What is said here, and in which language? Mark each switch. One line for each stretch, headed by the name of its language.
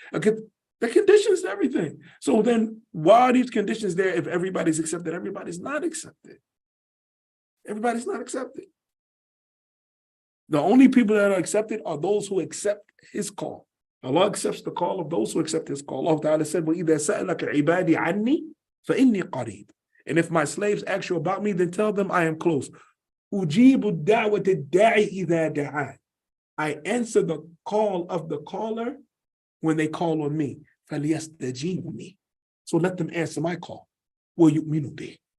English: The conditions to everything. So then why are these conditions there if everybody's accepted? Everybody's not accepted. Everybody's not accepted. The only people that are accepted are those who accept his call. Allah accepts the call of those who accept his call. Allah Ta'ala said,
Arabic: وَإِذَا سَأَلَكَ عِبَادِي عَنِّي فَإِنِّي قَرِيبٌ.
English: And if my slaves ask you about me, then tell them I am close.
Arabic: أُجِيبُ الدَّعْوَةَ الدَّاعِ إِذَا دَعَانِ.
English: I answer the call of the caller when they call on me.
Arabic: فَلْيَسْتَجِيبُوا.
English: So let them answer my call.
Arabic: وَيُؤْمِنُوا بِهِ.